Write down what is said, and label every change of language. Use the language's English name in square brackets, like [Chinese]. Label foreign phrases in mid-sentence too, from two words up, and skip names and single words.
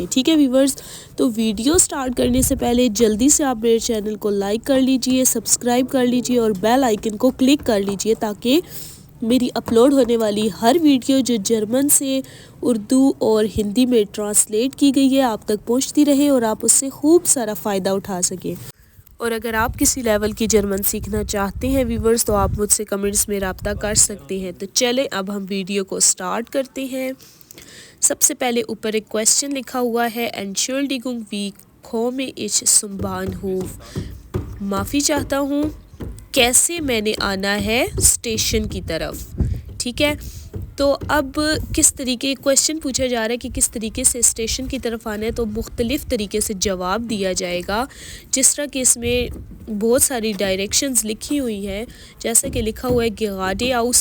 [Hindi] ठीक है वीवर्स, तो वीडियो स्टार्ट करने से पहले जल्दी से आप मेरे चैनल को लाइक कर लीजिए, सब्सक्राइब कर लीजिए और [English] bell icon [Hindi] को क्लिक कर लीजिए ताकि मेरी अपलोड होने वाली हर वीडियो जो जर्मन से उर्दू और हिंदी में ट्रांसलेट की गई है आप तक पहुंचती रहे और आप उससे खूब सारा फ़ायदा उठा सकें। और अगर आप किसी लेवल की जर्मन सीखना चाहते हैं वीवर्स, तो आप मुझसे कमेंट्स में रब्ता कर सकते हैं। तो चलें अब हम वीडियो को स्टार्ट करते हैं। सबसे पहले ऊपर एक क्वेश्चन लिखा हुआ है, [German] Entschuldigung wie komme ich zum Bahnhof. [Hindi] माफ़ी चाहता हूँ, कैसे मैंने आना है स्टेशन की तरफ। ठीक है, तो अब किस तरीके क्वेश्चन पूछा जा रहा है कि किस तरीके से स्टेशन की तरफ आना है, तो मुख्तलिफ़ तरीके से जवाब दिया जाएगा। जिस तरह कि इसमें बहुत सारी डायरेक्शंस लिखी हुई हैं, जैसा कि लिखा हुआ है गराडेआउस।